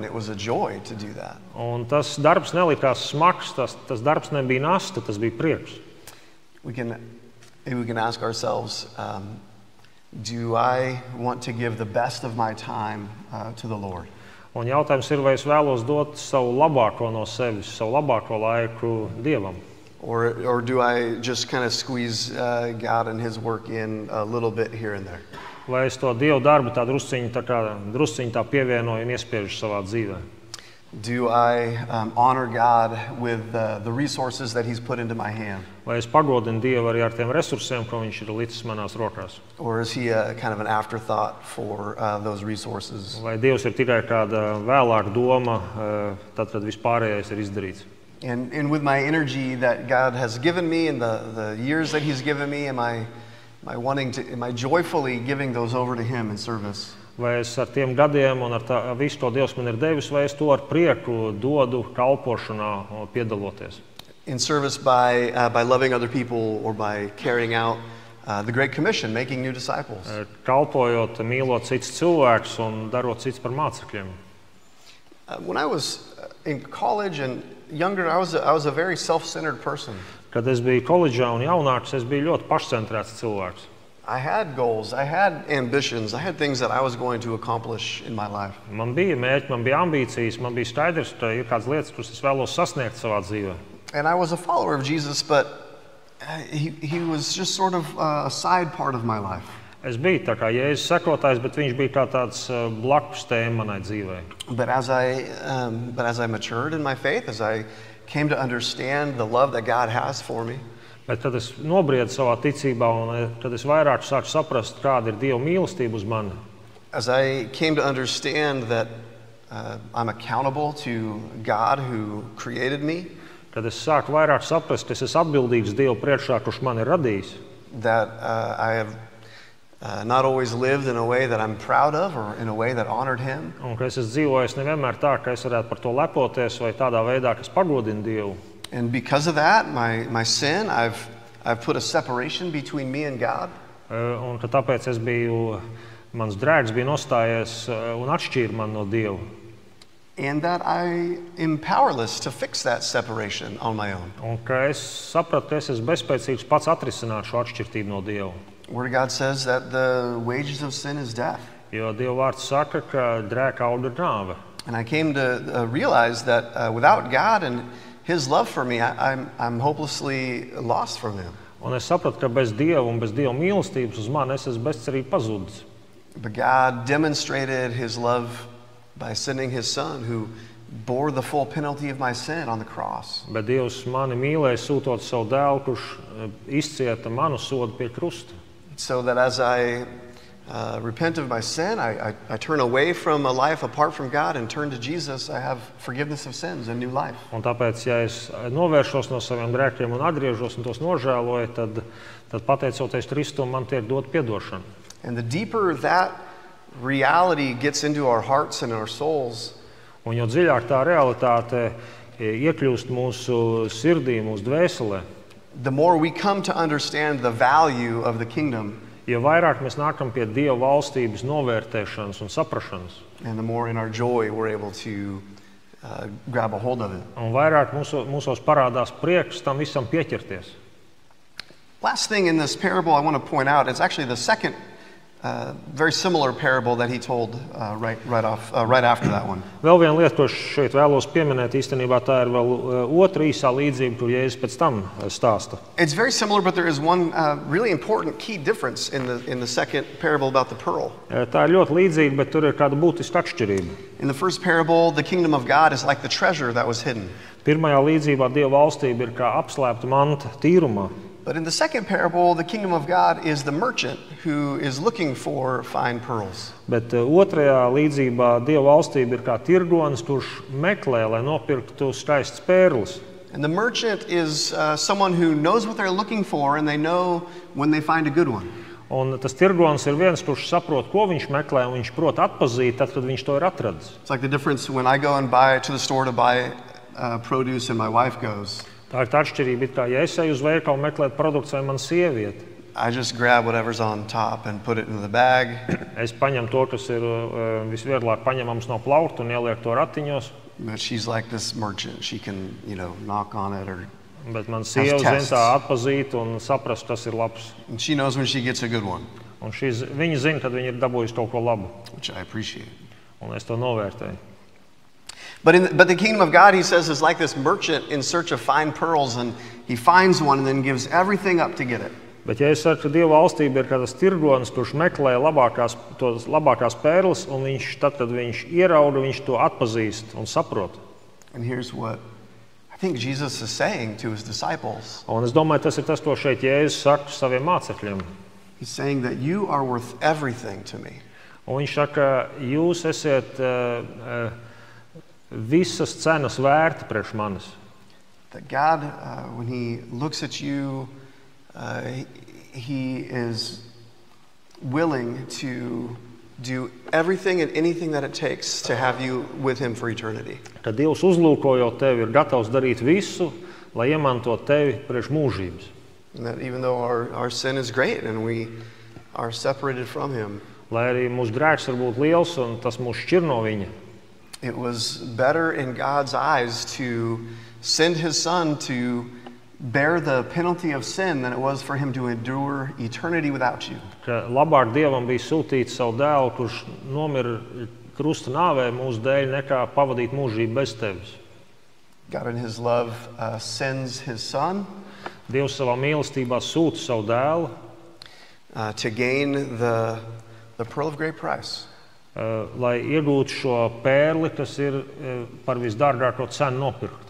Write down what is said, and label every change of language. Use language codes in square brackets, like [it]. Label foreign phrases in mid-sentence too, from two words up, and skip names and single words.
[en] It was a joy to do that. [lv] Un tas darbs nelikās smags, tas darbs nebija nasta, tas bija prieks. [en] We can ask ourselves, do I want to give the best of my time to the Lord? [lv] Un jautājums ir, vai es vēlos dot savu labāko no sevis, savu labāko laiku Dievam? [en] Or do I just kind of squeeze God and His work in a little bit here and there? [lv] Vai es to Dievu darbu tā drusciņu tā pievienoju un iespiežu savā dzīvē? [en] Do I honor God with the resources that He's put into my hand? [lv] Vai es pagodinu Dievu arī ar tiem resursiem, ko Viņš ir licis manās rokās? [en] Or is He kind of an afterthought for those resources? [lv] Vai Dievs ir tikai kāda vēlāka doma, tad, kad vispārējais ir izdarīts? [en] And with my energy that God has given me and the years that He's given me, am I joyfully giving those over to Him in service? [lv] Vai es ar tiem gadiem un ar visu, ko Dievs man ir devis, vai es to ar prieku dodu kalpošanā piedaloties? [en] In service by loving other people or by carrying out the Great Commission, making new disciples. [lv] Kalpojot, mīlot citus cilvēkus un darot citus par mācekļiem. [en] When I was in college and younger, I was a very self-centered person. [lv] Kad es biju koledžā un jaunāks, es biju ļoti pašcentrēts cilvēks. [en] I had goals, I had ambitions, I had things that I was going to accomplish in my life. [lv] Man bija mērķi, man bija ambīcijas, man bija skaidrs, ka ir kādas lietas, kuras es vēlos sasniegt savā dzīvē. [en] And I was a follower of Jesus, but he was just sort of a side part of my life. [lv] Es biju tā kā Jēzus sekotājs, bet viņš bija kā tāds blakus tēma manai dzīvē. [en] But as I matured in my faith, as I came to understand the love that God has for me, [lv] Bet kad es nobriedu savā ticībā un kad es vairāk sāku saprast, kāda ir Dieva mīlestība uz mani, [en] as I came to understand that I'm accountable to God who created me, [lv] kad es sāku vairāk saprast, ka es esmu atbildīgs Dievu priekšā, kurš mani ir radījis, [en] that I have not always lived in a way that I'm proud of or in a way that honored Him. [lv] Un ka es esmu dzīvojis nevienmēr tā, ka es varētu par to lepoties vai tādā veidā, kas pagodina Dievu. [en] And because of that, my sin, I've put a separation between me and God. [lv] Un ka tāpēc mans drēgs bija nostājies un atšķīra mani no Dieva. [en] And that I am powerless to fix that separation on my own. [lv] Un ka es sapratu, ka es esmu bezspēcīgs pats atrisināt šo atšķirtību no Dieva. [en] Word of God says that the wages of sin is death. [lv] Jo Dieva vārds saka, ka grēka auga ir nāve. [en] And I came to realize that without God and His love for me, I'm hopelessly lost from Him. [lv] Un es sapratu, ka bez Dieva un bez Dieva mīlestības uz mani es esmu bezcerīgi pazudis. [en] But God demonstrated his love by sending his son who bore the full penalty of my sin on the cross. [lv] Bet Dievs mani mīlēja, sūtot savu dēlu, kurš izcieta manu sodu pie krusta. [en] So that as I repent of my sin, I turn away from a life apart from God and turn to Jesus, I have forgiveness of sins and new life. [lv] Un tāpēc, ja es novēršos no saviem grēkiem un atgriežos un tos nožēloju, tad pateicoties Kristum, man tiek dot piedošana. [en] And the deeper that reality gets into our hearts and our souls, [lv] Un jo dziļāk tā realitāte iekļūst mūsu sirdī, mūsu dvēselē, [en] the more we come to understand the value of the kingdom, [lv] jo vairāk mēs nākam pie Dieva valstības novērtēšanas un saprašanas, [en] and the more in our joy we're able to grab a hold of it. [lv] un vairāk mūsos parādās prieks tam visam pieķerties. [en] Last thing in this parable I want to point out is actually the second very similar parable that he told right after that one. [lv] Vēl viena lieta, ko es šeit vēlos pieminēt, īstenībā tā ir vēl otra īsā līdzība, kur Jēzus pēc tam stāsta. [en] It's very similar, but there is one really important key difference in the second parable about the pearl. [lv] Tā ir ļoti līdzīga, bet tur ir kāda būtiska atšķirība. [en] In the first parable, the kingdom of God is like the treasure that was hidden. [lv] Pirmajā līdzībā Dieva valstība ir kā apslēpta manta tīrumā. [en] But in the second parable, the kingdom of God is the merchant who is looking for fine pearls. [lv] Bet otrajā līdzībā Dieva valstība ir kā tirgonis, kurš meklē, lai nopirktu skaistas pērles. [en] And the merchant is someone who knows what they're looking for, and they know when they find a good one. [lv] Un tas tirgonis ir viens, kurš saprot, ko viņš meklē, un viņš prot atpazīt, tad, kad viņš to ir atradis. [en] It's like the difference when I go and buy to the store to buy produce and my wife goes. [lv] Tā ir tā atšķirība, it kā ja es eju uz veikalu meklēt produktus, vai man sieviete. [en] I just grab whatever's on top and put it in the bag. [lv] Es paņemu to, kas ir visvieglāk paņemams no plaukta un ielieku to ratiņos. [en] But she's like this merchant. She can, knock on it or. [lv] Bet man sieva zina tā atpazīt un saprast, kas ir labs. [en] And she knows when she gets a good one. [lv] Un viņa zina, kad viņa ir dabūjusi kaut ko labu. [en] Which I appreciate. [lv] Un es to novērtēju. [en] But the kingdom of God, he says, is like this merchant in search of fine pearls, and he finds one and then gives everything up to get it. [lv] Bet ja es saku, ka Dieva valstība ir kā tas tirgonis, kurš meklē labākās pērles, un tad, kad viņš ierauga, viņš to atpazīst un saprot. [en] And here's what I think Jesus is saying to his disciples. [lv] Un es domāju, tas ir tas, ko šeit Jēzus saka saviem mācekļiem. [en] He's saying that you are worth everything to me. [lv] Un viņš saka, jūs esat visas cenas vērti priekš manis. [en] That God, when he looks at you, he is willing to do everything and anything that it takes to have you with him for eternity. [lv] Kad Dievs uzlūkojot tevi, ir gatavs darīt visu, lai iemantot tevi priekš mūžības. [en] And that even though our sin is great and we are separated from him, [lv] lai arī mūsu grēks var būt liels un tas mūs šķir no viņa. [en] It was better in God's eyes to send his son to bear the penalty of sin than it was for him to endure eternity without you. [lv] Ka labāk Dievam bija sūtīt savu dēlu, kurš nomira krusta nāvē mūsu dēļ, nekā pavadīt mūžību bez tevis. [en] God in his love sends his son [lv] Dievs savā mīlestībā sūta savu dēlu [en] to gain the pearl of great price. [lv] Lai iegūtu šo pērli, kas ir par visdārgāko cenu nopirkt.